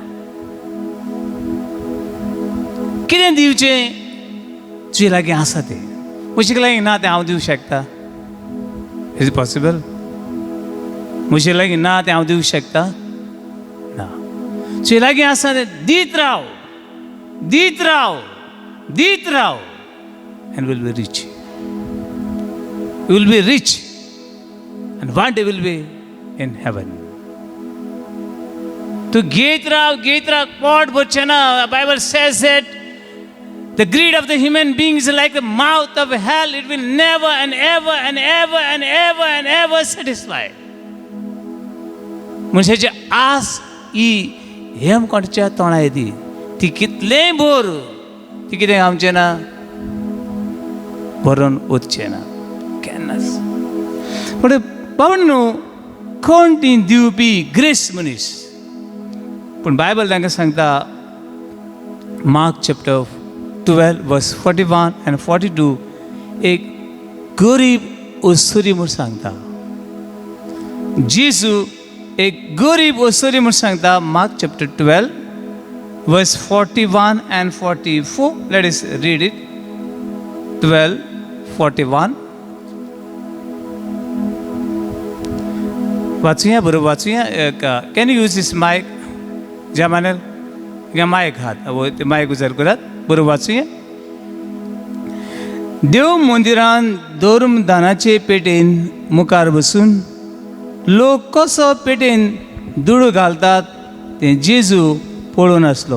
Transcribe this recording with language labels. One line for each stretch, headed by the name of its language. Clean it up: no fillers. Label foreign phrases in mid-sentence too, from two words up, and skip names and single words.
Konkani: कितें दिवचें तुजे लागीं आसा तें. म्हजे लागीं ना तें हांव दिवंक शकता.
English: is it possible?
Konkani: म्हजे लागीं ना तें हांव दिवंक शकता ना. तुजे लागीं आसा तें दीत राव. दीत राव. दीत राव.
English: and will be rich. you will be rich. And one day will be in heaven.
Konkani: To Getra, pot bochana.
English: Bible says that the greed of the human being is like the mouth of hell. It will never and ever and ever and ever and ever satisfy.
Konkani: मनशाची आस ही हेमकोंडच्या तोंडा येदी. ती कितलेंय भर ती कितें आमचें ना भरून वचचें ना केन्नाच. पण पावणू कोण ती दिवपी ग्रेस मनीस. पूण बायबल तांकां सांगता मार्क
English: chapter 12 verse 41 and 42
Konkani: एक गरीब ओसरी म्हूण सांगता. जेजू एक गरीब ओसरी म्हूण सांगता.
English: Mark chapter 12 verse 41 and 44. let us read it. 12:41.
Konkani: वाचूया बरोबर वाचूया.
English: can you use this mike?
Konkani: जमानेल हिंगा मायक आहात. ते मायक उजार करात. बरोबर वाचूया. देव मंदिरान धर्मदानाचे पेटेन मुखार बसून लोक कसो पेटेन दुडू घालतात ते जेजू पळोवन आसलो.